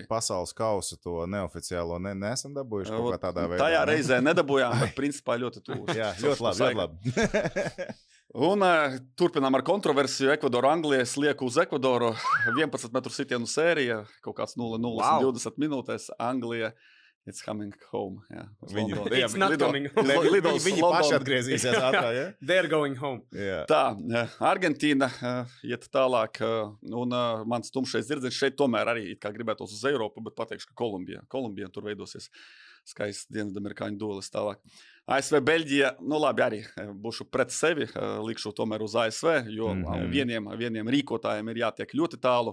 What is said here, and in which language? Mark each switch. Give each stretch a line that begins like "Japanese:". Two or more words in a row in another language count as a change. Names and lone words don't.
Latvian: Pasaules kausa to neoficiālo neesam dabūjuši kaut kā tādā veidā. Tajā reizē nedabūjām, bet principā ļoti tuvu. Jā, ļoti labi. Un turpinām ar kontroversiju. Ekvadoru, Anglija lieku uz Ekvadoru. 11 metru sitienu sērija, kaut kāds 0-20 minūtēs. Anglija.
English: It's coming home. It's not coming home.
Latvian: Viņi paši atgriezīsies ātrāk, ja?
English: They're going home. Yeah.
Latvian: Tā, Argentīna iet tālāk, un mans tumšais zirdziņš šeit tomēr arī kā gribētos uz Eiropu, bet pateikšu, ka Kolumbija tur veidosies skaists dienvidamerikāņu duelis tālāk. ASV, Beļģija, labi, arī būšu pret sevi, likšu tomēr uz ASV, jo vieniem rīkotājiem ir jātiek ļoti tālu.